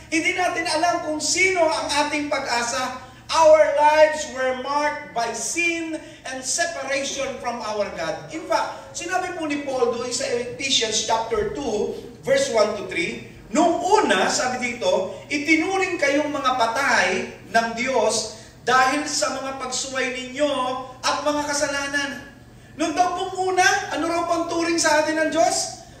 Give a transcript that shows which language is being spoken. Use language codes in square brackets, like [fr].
[tl] Hindi natin alam kung sino ang ating pag-asa. [en] Our lives were marked by sin and separation from our God. [tl] In fact, sinabi po ni Paul doon sa Ephesians chapter 2, verse 1 to 3, nung una, sabi dito, itinuring kayong mga patay ng Diyos dahil sa mga pagsuway ninyo at mga kasalanan. Nung daw pong una, ano raw pang turing sa atin ng Diyos?